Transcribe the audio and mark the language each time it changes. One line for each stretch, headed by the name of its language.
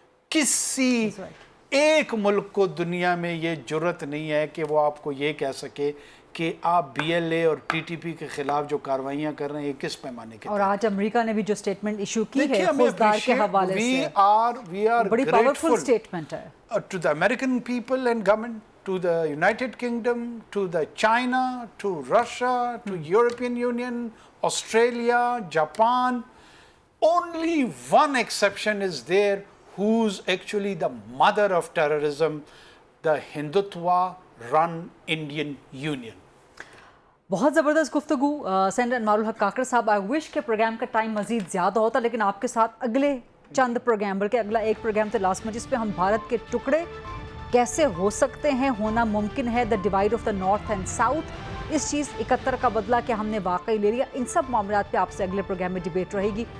Hindi: किसी एक मुल्क को दुनिया में ये जुर्रत नहीं है कि वो आपको ये कह सके कि आप BLA और TTP के खिलाफ जो कार्रवाइयां कर रहे हैं ये किस पैमाने के। और आज अमेरिका ने भी जो स्टेटमेंट इशू की है फौजदार के हवाले से,
English: we are
Hindi: बड़ी पावरफुल स्टेटमेंट है
English: to the American people and government, to the United Kingdom, to the China, to Russia, to European Union, Australia, Japan, only one exception is there, who's actually the mother of terrorism, the Hindutva run Indian Union.
Hindi: बहुत ज़बरदस्त गुफ्तगू senator Anwarul हक काकड़ साहब। I wish के programme का time मज़ीद ज़्यादा होता, लेकिन आपके साथ अगले चंद प्रोग्राम, बल्कि अगला एक प्रोग्राम थे लास्ट में, जिस पे हम भारत के टुकड़े कैसे हो सकते हैं, होना मुमकिन है,
English: the divide of the north and south,
Hindi: इस चीज़ 71 का बदला क्या हमने वाकई ले लिया, इन सब मामलात पे आपसे अगले प्रोग्राम में डिबेट रहेगी।